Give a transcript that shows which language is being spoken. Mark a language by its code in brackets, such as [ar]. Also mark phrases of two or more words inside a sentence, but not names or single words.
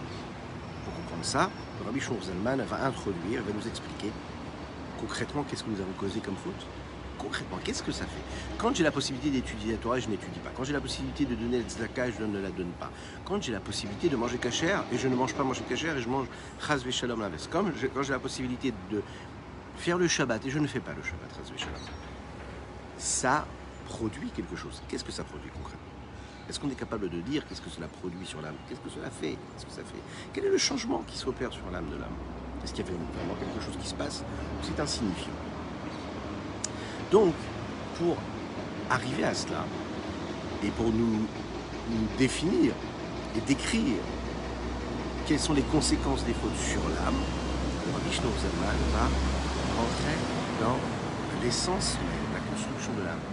[fr] Pour comprendre ça, le Rabbi Shlomo Zalman va introduire, va nous expliquer concrètement qu'est-ce que nous avons causé comme faute. Concrètement, qu'est-ce que ça fait? Quand j'ai la possibilité d'étudier la Torah, je n'étudie pas. Quand j'ai la possibilité de donner la tzedaka, je ne la donne pas. Quand j'ai la possibilité de manger kasher et je ne mange pas manger kasher et je mange [he] חס ושלום [fr] l'inverse. Quand j'ai la possibilité de faire le Shabbat et je ne fais pas le Shabbat, [he] חס ושלום. [fr] Ça produit quelque chose. Qu'est-ce que ça produit concrètement? Est-ce qu'on est capable de dire qu'est-ce que cela produit sur l'âme? Qu'est-ce que cela fait? Qu'est-ce que ça fait? Quel est le changement qui s'opère sur l'âme de l'âme? Est-ce qu'il y a vraiment quelque chose qui se passe ou c'est insignifiant? Donc, pour arriver à cela, et pour nous définir et décrire quelles sont les conséquences des fautes sur l'âme, le Rabbi Shlomo Zalman va rentrer dans l'essence même, la construction de l'âme.